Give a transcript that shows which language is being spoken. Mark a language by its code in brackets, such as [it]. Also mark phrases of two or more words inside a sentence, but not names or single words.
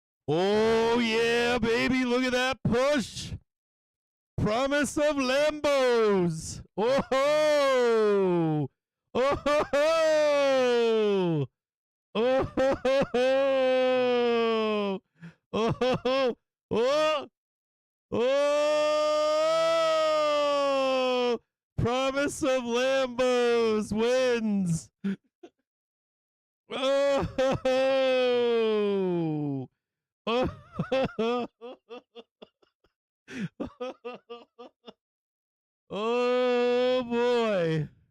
[en] Oh, yeah, baby. Look at that push. Promise of Lambos. Oh, ho. Oh, ho, ho. Oh, ho, ho, ho. Oh, ho, ho. Oh, oh. Promise of Lambos wins. Oh, ho, ho. Oh, ho, ho. Oh boy.